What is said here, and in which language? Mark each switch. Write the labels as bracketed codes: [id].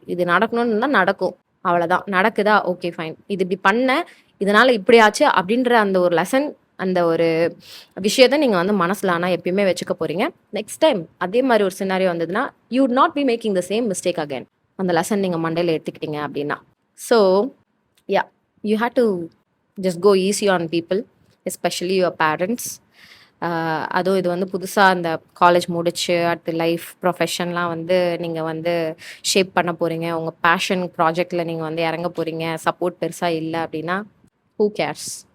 [ta] இது நடக்கணும்னு தான் நடக்கும், அவ்வளோதான். நடக்குதா, ஓகே ஃபைன். இது இப்படி பண்ண, இதனால் இப்படி ஆச்சு அப்படின்ற அந்த ஒரு லெசன், அந்த ஒரு விஷயத்த நீங்கள் வந்து மனசில் ஆனால் எப்பயுமே வச்சுக்க போகிறீங்க. [en] next time [ta] அதே மாதிரி ஒரு சினாரியோ வந்ததுன்னா [en] You would not be making the same mistake again. [ta] அந்த லெசன் நீங்கள் மண்டையில் எடுத்துக்கிட்டீங்க அப்படின்னா. [en] So yeah, you had to just go easy on people, especially your parents. [ta] அதுவும் இது வந்து புதுசாக அந்த காலேஜ் முடிச்சு அடுத்து லைஃப் ப்ரொஃபஷன்லாம் வந்து நீங்கள் வந்து ஷேப் பண்ண போகிறீங்க. உங்கள் பேஷன் ப்ராஜெக்டில் நீங்கள் வந்து இறங்க போகிறீங்க. சப்போர்ட் பெருசாக இல்லை அப்படின்னா [en] who cares?